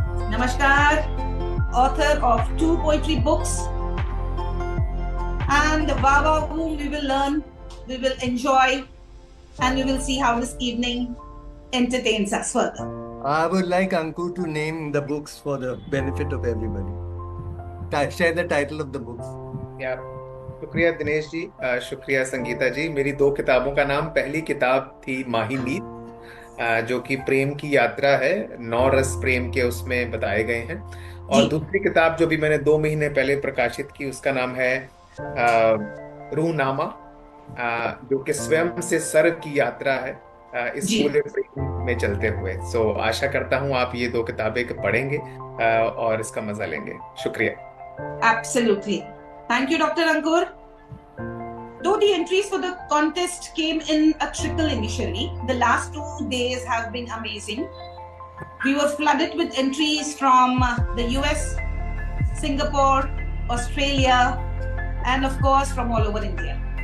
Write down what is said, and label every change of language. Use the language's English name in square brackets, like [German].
[English] Namaskar, author of 2 poetry books, and the Baba whom we will learn, we will enjoy, and we will see how this evening entertains us further. I would like Ankur to name the books for the benefit of everybody. Share the title of the books. [Hindi] या शुक्रिया दिनेश जी, शुक्रिया संगीता जी। मेरी 2 किताबों का नाम, पहली किताब थी माही मीत, जो कि प्रेम की यात्रा है, 9 रस प्रेम के उसमें बताए गए हैं, और दूसरी किताब जो भी मैंने 2 महीने पहले प्रकाशित की, उसका नाम है रूहनामा, जो कि स्वयं से सर्व की यात्रा है इस पूरे प्रेम में चलते हुए। सो आशा करता हूँ आप ये 2 किताबें पढ़ेंगे और इसका मजा लेंगे। शुक्रिया। [English] Absolutely. Thank you, Dr. Ankur. Though the entries for the contest came in a trickle initially, the last 2 days have been amazing. We were flooded with entries from the US, Singapore, Australia, and of course from all over India.